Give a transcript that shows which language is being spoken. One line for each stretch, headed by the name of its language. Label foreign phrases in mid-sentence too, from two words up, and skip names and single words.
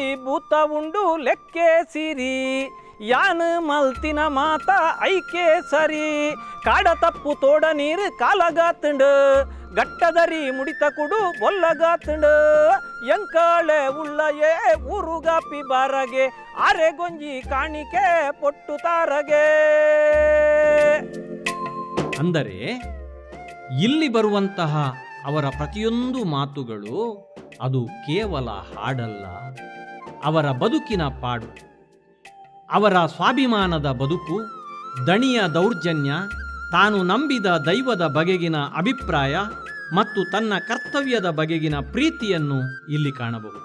Tulu: ಭೂತ ಉಂಡು ಲೆಕ್ಕೆ ಸಿರಿ ಯಾನು ಮಲ್ತಿನ ಮಾತ ಐಕೆ ಸರಿ ಕಾಡ ತಪ್ಪು ತೋಡ ನೀರು ಕಾಲಗಾತುಂಡು ಗಟ್ಟದರಿ ಮುಡಿತ ಕುಡು ಬೊಲ್ಲಗಾತುಂಡು ಎಂಕಾಳೆ ಉಳ್ಳಯೇ ಊರುಗಾಪಿ ಬಾರಗೆ ಆರೆಗೊಂಜಿ ಕಾಣಿಕೆ ಪೊಟ್ಟು ತಾರಗೆ.
Kannada: ಅಂದರೆ ಇಲ್ಲಿ ಬರುವಂತಹ ಅವರ ಪ್ರತಿಯೊಂದು ಮಾತುಗಳು ಅದು ಕೇವಲ ಹಾಡಲ್ಲ, ಅವರ ಬದುಕಿನ ಪಾಡು, ಅವರ ಸ್ವಾಭಿಮಾನದ ಬದುಕು, ದಣಿಯ ದೌರ್ಜನ್ಯ, ತಾನು ನಂಬಿದ ದೈವದ ಬಗೆಗಿನ ಅಭಿಪ್ರಾಯ ಮತ್ತು ತನ್ನ ಕರ್ತವ್ಯದ ಬಗೆಗಿನ ಪ್ರೀತಿಯನ್ನು ಇಲ್ಲಿ ಕಾಣಬಹುದು.